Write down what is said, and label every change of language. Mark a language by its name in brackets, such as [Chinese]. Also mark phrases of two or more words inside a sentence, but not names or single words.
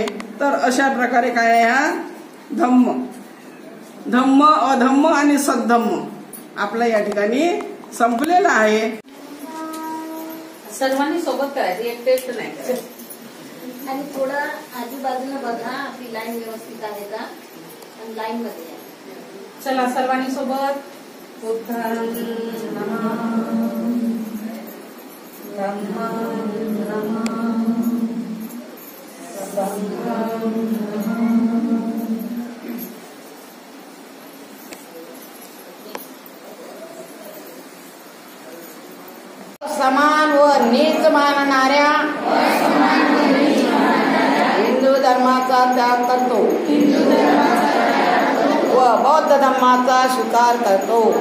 [Marathi] तर अशा प्रकारे काय आहे, हा धम्म, अधम्म आणि सद्धम्म आपला या ठिकाणी संपलेला आहे. सर्वांनी सोबत करायचं, एक टेस्ट नाही करायचं. आणि थोडं आजूबाजूला बघा आपली लाईन व्यवस्थित आहे का, आणि लाईन मध्ये या. चला सर्वांनी सोबत. [Pali] बुद्धं नमः, धम्मं नमः, संघं नमः. [Marathi] समान व नीच मानणाऱ्या हिंदू धर्माचा त्याग करतो व बौद्ध धम्माचा स्वीकार करतो.